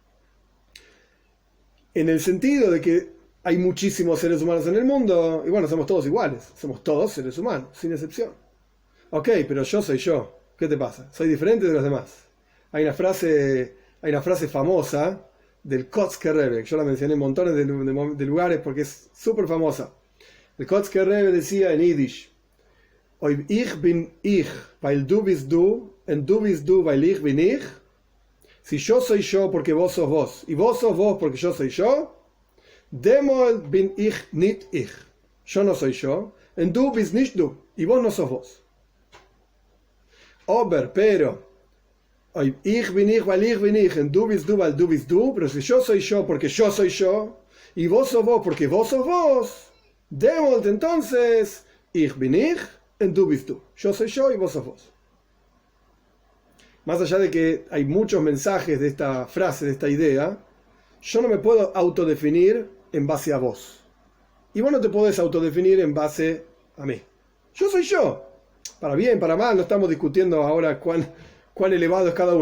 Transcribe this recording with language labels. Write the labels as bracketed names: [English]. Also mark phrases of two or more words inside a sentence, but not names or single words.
[Spanish] En el sentido de que hay muchísimos seres humanos en el mundo, y bueno, somos todos iguales, somos todos seres humanos, sin excepción. Ok, pero yo soy yo, ¿qué te pasa? Soy diferente de los demás. Hay una frase famosa del Kotzker Rebbe, yo la mencioné en montones de lugares porque es súper famosa. El Kotzker Rebbe decía en Yiddish, [Yiddish] Oib ich bin ich, weil du bist du, und du bist du, weil ich bin ich. [Spanish] Si yo soy yo porque vos sos vos, y vos sos vos porque yo soy yo, [Yiddish] Demol bin ich nicht ich. [Spanish] Yo no soy yo, [Yiddish] und du bist nicht du, [Spanish] y vos no sos vos. Pero, [Yiddish] ich bin ich, weil ich bin ich, und du bist du, weil du bist du, [Spanish] pero si yo soy yo porque yo soy yo, y vos sos vos porque vos sos vos, Demol entonces, [Yiddish] ich bin ich, und du bist du. [Spanish] Yo soy yo y vos sos vos. Más allá de que hay muchos mensajes de esta frase, de esta idea, yo no me puedo autodefinir en base a vos. Y vos no te podés autodefinir en base a mí. Yo soy yo. Para bien, para mal, no estamos discutiendo ahora cuán elevado es cada uno.